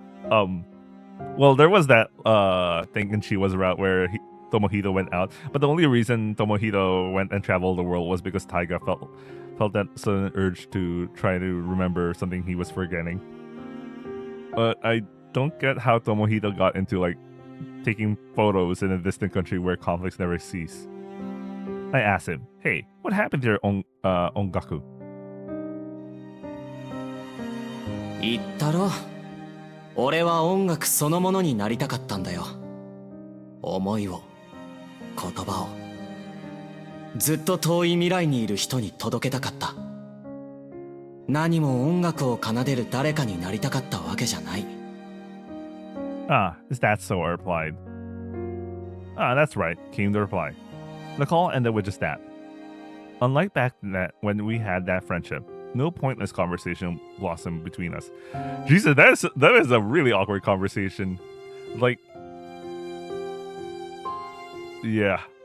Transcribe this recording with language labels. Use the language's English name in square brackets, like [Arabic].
[English] Well, there was that thing in Chiwa's route where Tomohiro went out, but the only reason Tomohiro went and traveled the world was because Taiga felt that sudden urge to try to remember something he was forgetting. But I don't get how Tomohiro got into like taking photos in a distant country where conflicts never cease. I asked him, "Hey, what happened to your ongaku?" [Japanese] 言ったろ。俺は音楽そのものになりたかったんだよ。思いを、言葉を、ずっと遠い未来にいる人に届けたかった。何も音楽を奏でる誰かになりたかったわけじゃない。 [English] Ah, is that so? I replied. Ah, that's right, came the reply. The call ended with just that. Unlike back then when we had that friendship, no pointless conversation blossomed between us. Jesus, that is a really awkward conversation. Like, yeah.